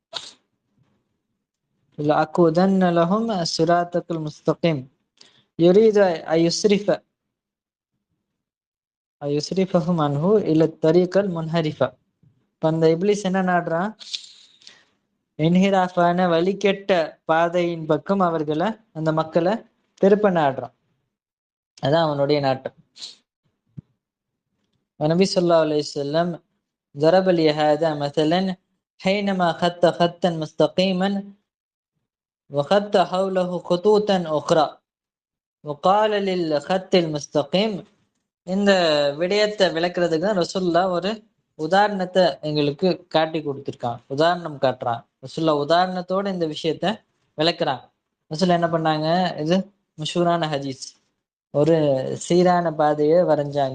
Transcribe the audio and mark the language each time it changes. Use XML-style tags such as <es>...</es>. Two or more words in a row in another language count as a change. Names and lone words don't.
<ar>لأقعدن لهم صراطك المستقيم يريد أن يصرفهم عنه إلى الطريق المنحرفة.</ar> <ta>அந்த இப்லீஸ் என்ன நாடுறான்? இன்ஹிராஃபான வழிகெட்ட பாதையின் பக்கம் அவர்களை, அந்த மக்களை திருப்ப நாடுறான். அதான் அவனுடைய நாட்டம். நபி</ta> <ar>صلى الله عليه وسلم ضرب لي هذا مثلا حينما خط خطا مستقيما وخط حوله خطوطا أخرى وقال للخط المستقيم.</ar> <ta>இந்த விடயத்தை விளக்குறதுக்கு தான் ரசூலுல்லாஹ் ஒரு உதாரணத்தை எங்களுக்கு காட்டி கொடுத்துருக்கான். உதாரணம் காட்டுறான் ரசூலுல்லாஹ். உதாரணத்தோட இந்த விஷயத்த விளக்குறாங்க. ரசூலுல்லாஹ் என்ன பண்ணாங்க? இது மஷூரான ஹதீஸ். ஒரு சீரான பாதையை வரைஞ்சாங்க.</ta>